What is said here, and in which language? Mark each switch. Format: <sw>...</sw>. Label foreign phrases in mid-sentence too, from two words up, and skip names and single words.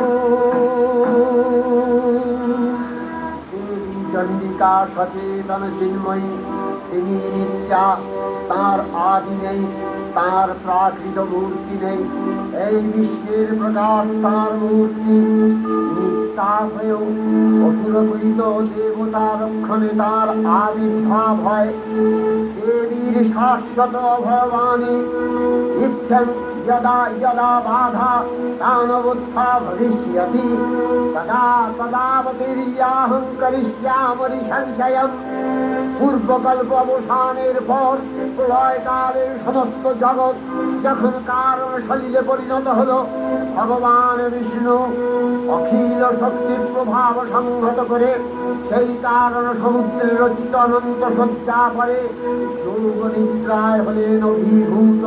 <bn>চন্ডিকা সচেতন চিন্ময়ী তিনি নিত্যা, তাঁর আদি নেই, তাঁর প্রাকৃত মূর্তি নেই। এই বিশ্বের প্রকাশ তাঁর মূর্তি। নিত্যা হয়েও অসুরপীড়িত দেবতা রক্ষণে তাঁর আবির্ভাব হয়। দেবীর শাশ্বত ভবানী ইচ্ছন</bn> <sa>यदा यदा बाधा दानवोत्था भविष्यति तदा तदावतीर्याहं करिष्यामि संशयम्।</sa> <bn>পূর্বকল্প অবসানের পর প্রলয়কালের সমস্ত জগৎ যখন কারণ সলিলে পরিণত হল, ভগবান বিষ্ণু অখিল শক্তির প্রভাব সংহত করে সেই কারণ সমুদ্রের রচিত অনন্ত সজ্জা পরে যোগ নিদ্রায় হলেন অভিভূত।</bn>